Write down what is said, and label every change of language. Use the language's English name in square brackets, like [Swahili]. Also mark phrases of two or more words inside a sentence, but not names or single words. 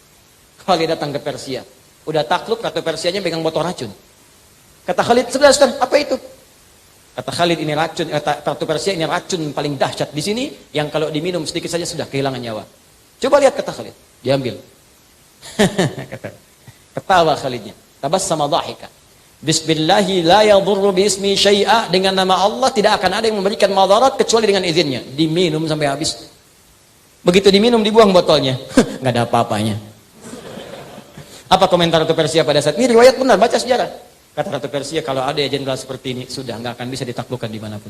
[Indonesian] Khalid datang ke Persia. Udah takluk, Ratu Persianya pegang botol racun. Kata Khalid, sudah, apa itu? Kata Khalid, ini racun, Ratu Persia ini racun paling dahsyat di sini, yang kalau diminum sedikit saja sudah kehilangan nyawa. Coba lihat, kata Khalid. Diambil. Ketawa Khalidnya. [Arabic] تبسم ضاحكا. بسم الله لا يضر باسم شيئا. [Indonesian] Dengan nama Allah tidak akan ada yang memberikan madarat kecuali dengan izinnya. Diminum sampai habis. Begitu diminum dibuang botolnya. Nggak ada apa-apanya. Apa komentar Ratu Persia pada saat ini? Riwayat benar, baca sejarah. Kata Ratu Persia, kalau ada jenderal seperti ini, sudah nggak akan bisa ditaklukkan dimanapun.